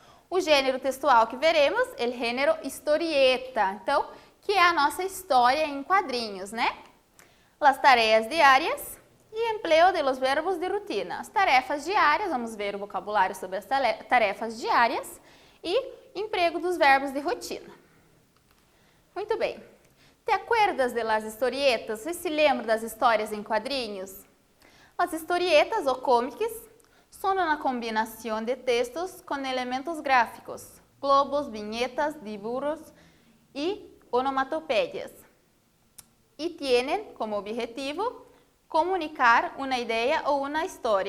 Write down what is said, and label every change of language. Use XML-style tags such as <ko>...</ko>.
<pt>O gênero textual que veremos, o gênero historieta, então, que é a nossa história em quadrinhos, né?</pt> <es>Las tareas diárias e empleo de los verbos de rutina.</es> <pt>As tarefas diárias, vamos ver o vocabulário sobre as tarefas diárias e emprego dos verbos de rotina. Muito bem.</pt> <es>¿Te acuerdas de las historietas?</es> <pt>Você se lembra das histórias em quadrinhos? As historietas ou cómics são uma combinação de textos com elementos gráficos, globos, vinhetas, dibujos e onomatopeias. E tienen como objetivo comunicar uma ideia ou uma história.</pt>